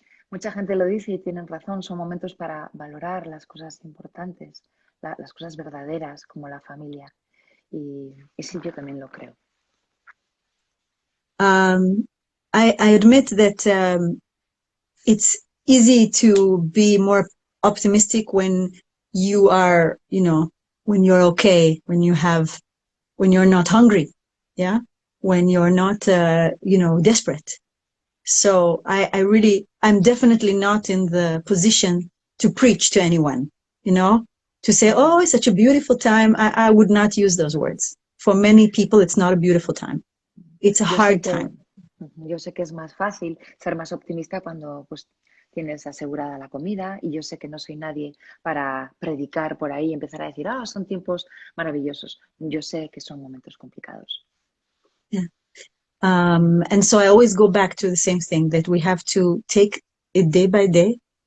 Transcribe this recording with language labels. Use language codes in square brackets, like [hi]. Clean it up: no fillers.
[es] Mucha gente lo dice y tienen razón, son momentos para valorar las cosas importantes, las cosas verdaderas como la familia. Y sí, yo también lo creo. [en] I admit that it's easy to be more optimistic when you are, you know, when you're okay, when you're not hungry, yeah, when you're not, you know, desperate. So I'm definitely not in the position to preach to anyone, you know, to say, oh, it's such a beautiful time. I would not use those words. For many people, it's not a beautiful time. It's a hard time. [es] Yo sé que es más fácil ser más optimista cuando pues tienes asegurada la comida y yo sé que no soy nadie para predicar por ahí y empezar a decir, son tiempos maravillosos. Yo sé que son momentos complicados. [en] Yeah. And so I always go back to the same thing, that we have to take it day by day.